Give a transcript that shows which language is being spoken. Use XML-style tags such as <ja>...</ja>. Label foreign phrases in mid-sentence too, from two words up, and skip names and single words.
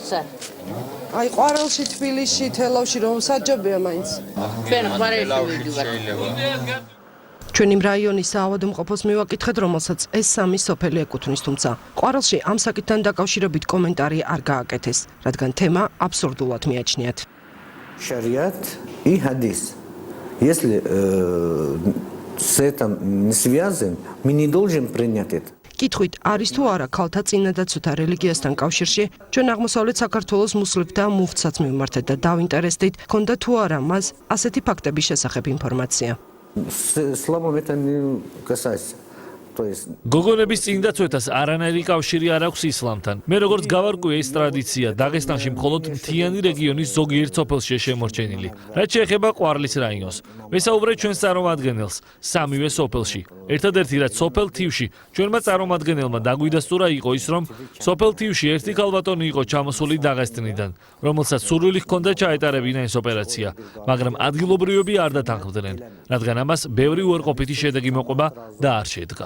<ka>აი ყვარელში, თბილისში, თელავში რომ საჯობია მაინც. ჩვენ ყვარელში ვიდივართ. ჩვენ იმ რაიონის საავადმყოფოს მივაკითხეთ, რომელსაც ეს სამი სოფელი ეკუთვნის, თუმცა ყვარელში ამ საკითხთან დაკავშირებით комментарий არ გააკეთეს, რადგან თემა абсурдულად მიაჩნიათ.</ka> <ru>Шариат и хадис. Если с этим не связан, мы не должны принять это.</ru> <ka>კითხვით, არის თუ არა ქალთა წინადაცვეთა რელიგიასთან კავშირში, ჩვენ აღმოსავლეთ საქართველოს მუსლიმთა მუфтსაც მივმართეთ და დავინტერესდით, ქონდა თუ არა მას ასეთი ფაქტების შესახებ ინფორმაცია.</ka> <ru>Исламом это не касается. То есть</ru> <ka>გოგონების წინდაცვეთას არანაირი კავშირი არ აქვს ისლამთან. მე როგორც გავარკვიე ეს ტრადიცია დაღესტანში მხოლოდ მთიანი რეგიონის ზოგიერთ სოფელშია შემორჩენილი. რაც შეეხება ყვარლის რაიონს. ვესაუბრეთ ჩვენს წარმომადგენელს სამივე სოფელში. ერთადერთი რაც სოფელ თივში ჩვენმა წარმომადგენელმა დაგვიდასტურა იყო ის, რომ სოფელ თივში ერთი ქალბატონი იყო ჩამოსული დაღესტნიდან, რომელსაც სურვილი ჰქონდა ჩაეტარებინა ეს ოპერაცია, მაგრამ ადგილობრივები არ დათანხმდნენ, რადგან ამას ბევრი უარყოფითი შედეგი მოყვება და არ შედგა.</ka>